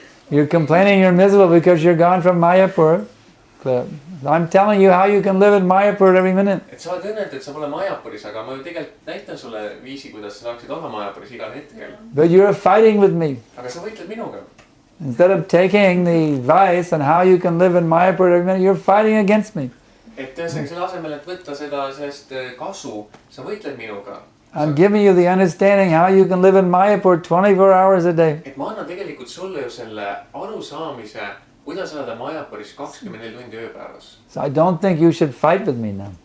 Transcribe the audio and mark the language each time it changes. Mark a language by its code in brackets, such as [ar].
[en] You're complaining you're miserable because you're gone from Mayapur. I'm telling you how you can live in Mayapur every minute. [et] et sa oled õnnetu, et sa pole Majapuris, aga ma ju tegelikult näitan sulle viisi, kuidas sa saaksid olla Majapuris igal hetkel. [en] But you're fighting with me. [et] aga sa võitled minuga. [en] Instead of taking the advice on how you can live in Mayapur every minute, you're fighting against me. [et] et ühesõnaga selle asemel, et võtta sellest kasu, sa võitled minuga. [en] I'm giving you the understanding how you can live in Mayapur 24 hours a day. [et] et ma annan tegelikult sulle ju selle arusaamise, kuidas elada Majapuris 24 tundi ööpäevas. [en] So I don't think you should fight with me now.